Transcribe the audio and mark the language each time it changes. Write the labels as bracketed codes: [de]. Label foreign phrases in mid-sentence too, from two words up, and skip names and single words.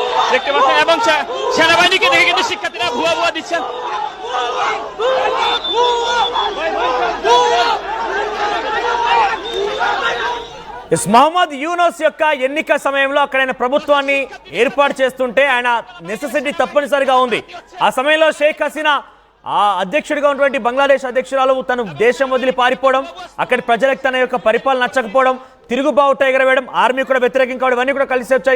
[bn] দেখতে পাচ্ছেন, এবং সেনাবাহিনীকে দেখে কিন্তু শিক্ষার্থীরা ভুয়া ভুয়া দিচ্ছেন। [te] మహమ్మద్ యూనస్ యొక్క ఎన్నిక సమయంలో అక్కడ ఆయన ప్రభుత్వాన్ని ఏర్పాటు చేస్తుంటే ఆయన నెసెసిటీ తప్పనిసరిగా ఉంది. ఆ సమయంలో షేక్ హసీనా ఆ అధ్యక్షుడిగా ఉన్నటువంటి బంగ్లాదేశ్ అధ్యక్షురాలు తను దేశం వదిలి పారిపోవడం, అక్కడి ప్రజలకు తన యొక్క పరిపాలన నచ్చకపోవడం, తిరుగుబావుట ఎగరవేయడం, ఆర్మీ కూడా వ్యతిరేకం కావడం, ఇవన్నీ కూడా కలిసి వచ్చాయి.